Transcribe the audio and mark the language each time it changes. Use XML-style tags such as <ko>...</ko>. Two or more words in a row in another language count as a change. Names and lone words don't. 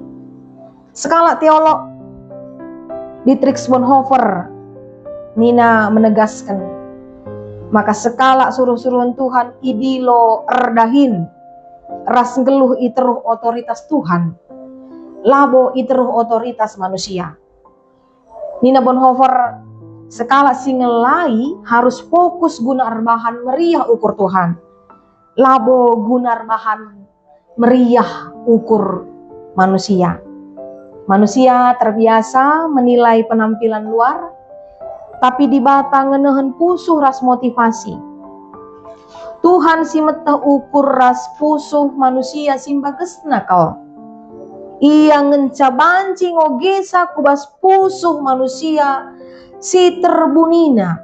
<btx>Skala teolog Dietrich Bonhoeffer nina menegaskan, maka sekala suruh-suruhan Tuhan idilo erdahin ras ngeluh iteruh otoritas Tuhan, labo iteruh otoritas manusia. Nina Bonhoeffer sekala singelai harus fokus guna arbahan meriah ukur Tuhan, labo guna arbahan meriah ukur manusia.</btx> <id>Manusia terbiasa menilai penampilan luar, tapi</id> <btx>di bata ngenehen pusuh ras motivasi. Tuhan si metah ukur ras pusuh manusia simbagesna kau. Ia ngenca bancing ogesa kubas pusuh manusia si terbunina.</btx>